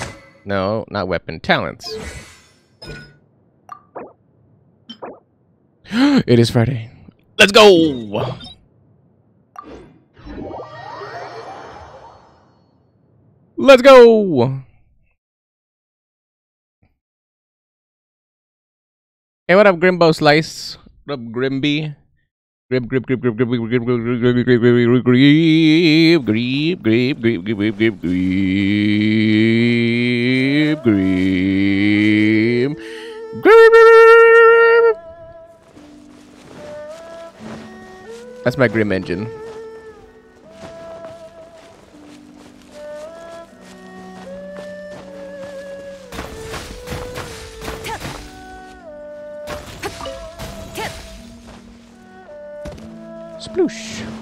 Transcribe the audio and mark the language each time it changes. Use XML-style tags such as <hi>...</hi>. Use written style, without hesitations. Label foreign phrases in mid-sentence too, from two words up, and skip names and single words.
<en>No, not weapon, talents. It is Friday. Let's go! Let's go! Hey, what up, Grimbo Slice? What up, Grimby? Grib, grib, grib, grib, grib, grib, grib, grib, grib, grib, grib, grib, grib, grib, grib, grib, grib, grib, grib, grib. That's my Grim engine. Sploosh.</en>